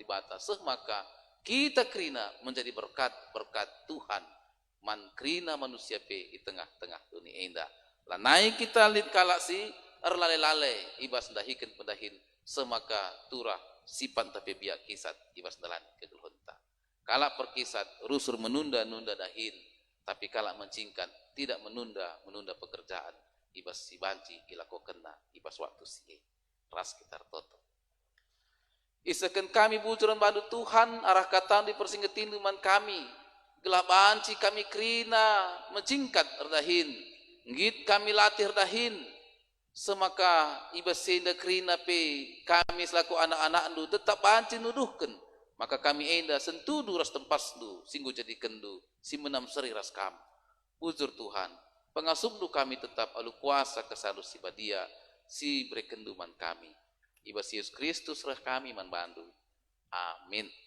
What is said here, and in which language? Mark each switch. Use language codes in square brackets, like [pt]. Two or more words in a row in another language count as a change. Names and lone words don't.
[btx] bata maka kita krina [id] menjadi berkat [btx] Tuhan man krina manusia pe di tengah-tengah dunia enda lanai kita lid kalaksi erlale-lale ibas dahikan pendahin semaka turah sipan tapi biak kisat ibas dalan kegeluhenta kalak perkisat rusur menunda-nunda dahin tapi kalak mencingkan [id] tidak menunda pekerjaan [btx] ibas si banci ilakokena ibas waktu si ras kita toto isakan kami bujuran bandu Tuhan arah kata dipersinggetin duman kami gelah banci kami krina mencingkat erdahin ngit kami latih erdahin semaka ibas senda krina pe kami selaku anak-anak ndu tetap banci nuduhkan maka kami enda sentudu ras tempas ndu singgu jadi kendu si menam seri ras kam bujur Tuhan pengasumdu kami tetap alu kuasa kesalu si badia si brekenduman kami ibas Yesus Kristus rah kami man bandu amin.